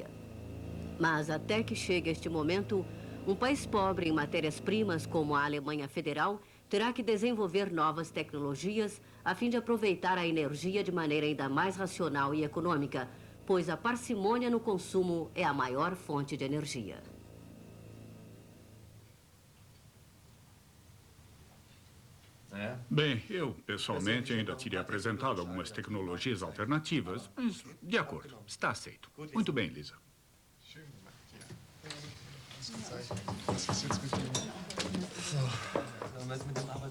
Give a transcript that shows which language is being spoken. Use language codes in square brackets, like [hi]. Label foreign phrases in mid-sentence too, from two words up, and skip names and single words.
[pt] Mas até que chegue este momento, um país pobre em matérias-primas como a Alemanha Federal terá que desenvolver novas tecnologias a fim de aproveitar a energia de maneira ainda mais racional e econômica, pois a parcimônia no consumo é a maior fonte de energia. Bem, eu, pessoalmente, ainda teria apresentado algumas tecnologias alternativas, mas, de acordo, está aceito. Muito bem, Lisa. [de] Was ist jetzt mit dem? So, dann